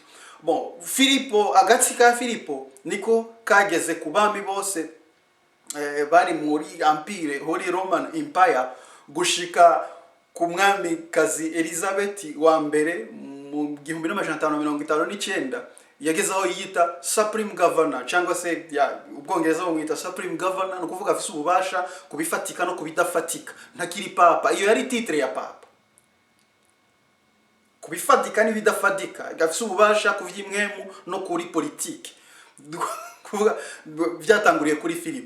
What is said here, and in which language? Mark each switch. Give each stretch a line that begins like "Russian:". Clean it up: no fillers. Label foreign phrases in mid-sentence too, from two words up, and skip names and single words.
Rundi: Bon, Filipo, agatsi ka Filipo niko kageze ku bami bose bari muri Empire,
English: Holy Roman Empire,
Rundi: gushika ku mwami kazi Elizabeth wa mbere mu 1559 yagezaho yita
English: Supreme Governor,
Rundi: cyangwa se ubwongereza bamwita
English: Supreme Governor,
Rundi: no kuvuga afise ububasha kubifatika no kubidafatika, ntakiri papa. Iyo yari titre ya papa, kubifatika n'ibidafatika, afise ububasha kuvyimwemu no kuri politique, kuvuga byatanguriye kuri Filipo.